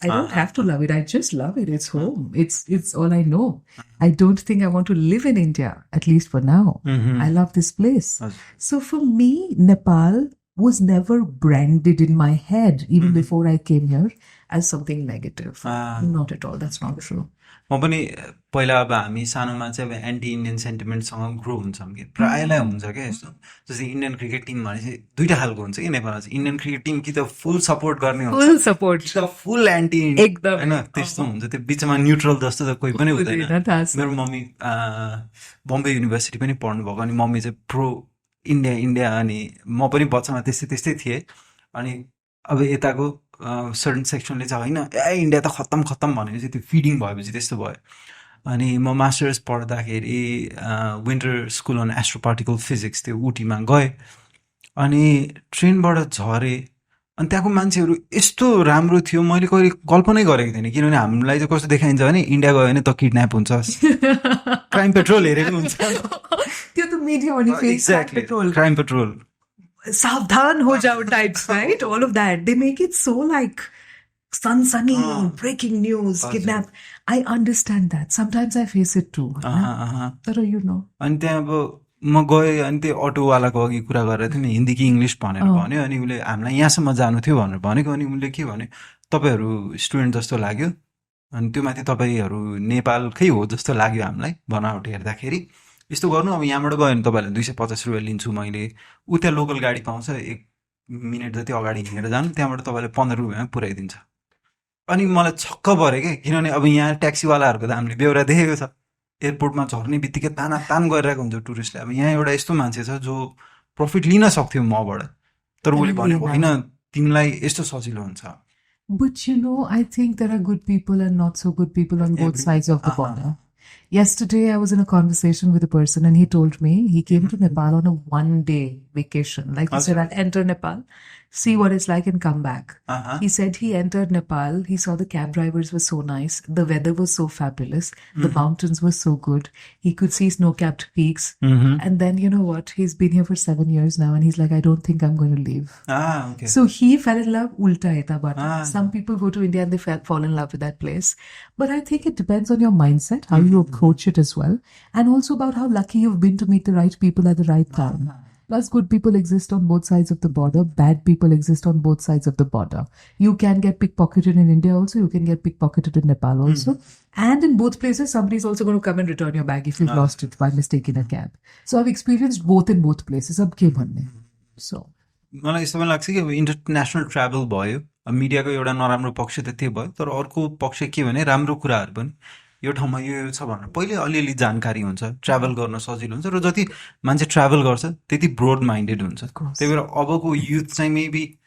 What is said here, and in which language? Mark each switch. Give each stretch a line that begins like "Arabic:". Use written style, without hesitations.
English: I don't have to love it. I just love it. It's home. It's all I know. I don't think I want to live in India, at least for now. I love this place. So for me, Nepal was never branded in my head, even before I came here, as something negative. Not at all. That's not true.
Nepali: म पनि पहिला अब हामी सानोमा चाहिँ अब anti Indian सेन्टिमेन्टसँग grow हुन्छौँ कि प्रायःलाई हुन्छ क्या यस्तो जस्तै इन्डियन क्रिकेट टिम भने चाहिँ दुईटा खालको हुन्छ कि नेपालमा चाहिँ इन्डियन क्रिकेट टिम कि त फुल सपोर्ट गर्ने हुन्छ फुल सपोर्ट कि त फुल एन्टी एकदम होइन त्यस्तो हुन्छ त्यो बिचमा न्युट्रल जस्तो त कोही पनि हुँदैन मेरो मम्मी बम्बे युनिभर्सिटी पनि पढ्नु भएको अनि मम्मी चाहिँ प्रो इन्डिया अनि म पनि बच्चामा त्यस्तै थिएँ अनि अब यताको सर्टन सेक्सनले चाहिँ होइन इन्डिया त खत्तम भनेपछि त्यो फिडिङ भएपछि त्यस्तो भयो अनि म मास्टर्स पढ्दाखेरि विन्टर स्कुल अन एस्ट्रोपार्टिकल फिजिक्स त्यो उटीमा गएँ अनि ट्रेनबाट झरेँ अनि त्यहाँको मान्छेहरू यस्तो राम्रो थियो मैले कहिले कल्पनै गरेको थिइनँ किनभने हामीलाई चाहिँ कस्तो देखाइन्छ भने इन्डिया गयो भने त किडन्याप हुन्छ क्राइम पेट्रोल हेरेको हुन्छ त्यो त मिडिया अनि एक्ज्याक्टली क्राइम पेट्रोल
Hindi: सावधान हो जाओ
English: types, right? All of that. They make it so like sunny, breaking news, kidnap. I understand that. Sometimes I face it too. But you know.
Nepali: अनि त्यहाँ अब म गएँ अनि त्यो अटोवालाको अघि कुरा गरेर थिएँ हिन्दी कि इङ्ग्लिस भनेर भन्यो अनि उसले हामीलाई यहाँसम्म जानु थियो भनेर भनेको अनि उसले के भन्यो तपाईँहरू स्टुडेन्ट जस्तो लाग्यो अनि त्यो माथि तपाईँहरू नेपालकै हो जस्तो लाग्यो हामीलाई बनावट हेर्दाखेरि यस्तो गर्नु अब यहाँबाट गयो भने तपाईँहरूले 250 रुपियाँ लिन्छु मैले ऊ त्यहाँ लोकल गाडी पाउँछ 1 मिनट जति अगाडि हिँडेर जानु त्यहाँबाट तपाईँले 15 रुपियाँमा पुऱ्याइदिन्छ अनि मलाई छक्क पऱ्यो क्या किनभने अब यहाँ ट्याक्सीवालाहरूको त हामीले बेहोरा देखेको छ एयरपोर्टमा झर्ने बित्तिकै तान गरिरहेको हुन्छ टुरिस्टले अब यहाँ एउटा यस्तो मान्छे छ जो प्रफिट लिन सक्थ्यो मबाट तर उसले भनेको होइन तिमीलाई यस्तो सजिलो हुन्छ
English: But you know, I think there are good people and not so good people on both sides of the border. Yesterday, I was in a conversation with a person and he told me he came to Nepal on a 1-day vacation. Like he said, I'll enter Nepal, see what it's like and come back. He said he entered Nepal. He saw the cab drivers were so nice. The weather was so fabulous. The mountains were so good. He could see snow-capped peaks. And then, you know what? He's been here for 7 years now and he's like, I don't think I'm going to leave. Okay. So he fell in love,
Nepali: ulta eta bata.
English: Some people go to India and they fall in love with that place. But I think it depends on your mindset, how you approach it as well. And also about how lucky you've been to meet the right people at the right time. Plus, good people exist on both sides of the border. Bad people exist on both sides of the border. You can get pickpocketed in India also. You can get pickpocketed in Nepal also. And in both places, somebody's also going to come and return your bag if you've lost it by mistake in a cab. So I've experienced both in both places.
Nepali: Ab ke bhanne? So. मलाई यस्तो पनि लाग्छ कि अब international travel भयो मिडियाको एउटा नराम्रो पक्ष त त्यो भयो तर अर्को पक्ष के भने राम्रो कुराहरू पनि यो ठाउँमा यो छ भनेर पहिले अलिअलि जानकारी हुन्छ ट्राभल गर्न सजिलो हुन्छ र जति मान्छे ट्राभल गर्छ त्यति ब्रोड माइन्डेड हुन्छ त्यही भएर अबको युथ चाहिँ मेबी